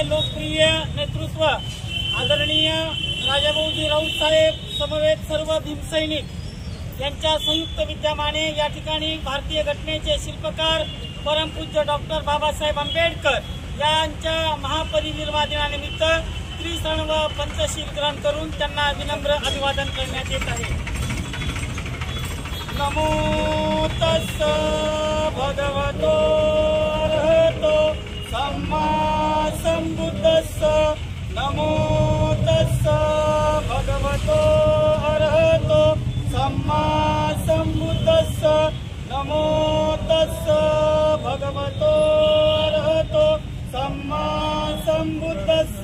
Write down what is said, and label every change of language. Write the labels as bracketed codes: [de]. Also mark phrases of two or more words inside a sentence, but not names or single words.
[mr] लोकप्रिय नेतृत्व आदरणीय राजाभाऊजी राऊत साहेब समवेत सर्व भीमसैनिक यांच्या संयुक्त विद्यमाने या ठिकाणी भारतीय घटनेचे शिल्पकार परमपूज्य डॉक्टर बाबासाहेब आंबेडकर यांच्या महापरिनिर्वाण दिनानिमित्त त्रिशरण व पंचशील ग्रहण करून त्यांना विनम्र अभिवादन करण्यात येत आहे। [pi] नमो तस्स भगवतो अरहतो सम्मा संबुद्धस्स नमो तस्स भगवतो अरहतो सम्मा संबुद्धस्स नमो तस्स भगवतो अरहतो सम्मा संबुद्धस्स